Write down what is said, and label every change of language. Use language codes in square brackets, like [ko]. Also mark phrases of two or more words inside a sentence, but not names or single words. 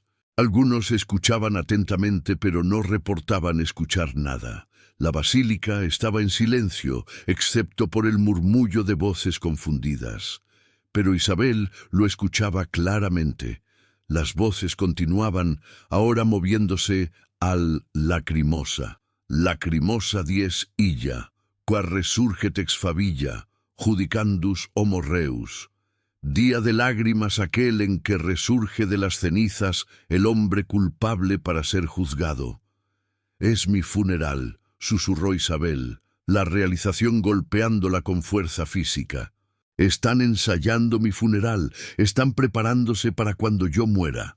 [es] Algunos escuchaban atentamente, pero no reportaban escuchar nada. La basílica estaba en silencio, excepto por el murmullo de voces confundidas. Pero Isabel lo escuchaba claramente. Las voces continuaban, ahora moviéndose al lacrimosa. [la] «Lacrimosa dies illa, qua resurget ex favilla, judicandus homo reus». [es] Día de lágrimas aquel en que resurge de las cenizas el hombre culpable para ser juzgado. «Es mi funeral», susurró Isabel, la realización golpeándola con fuerza física. Están ensayando mi funeral, están preparándose para cuando yo muera.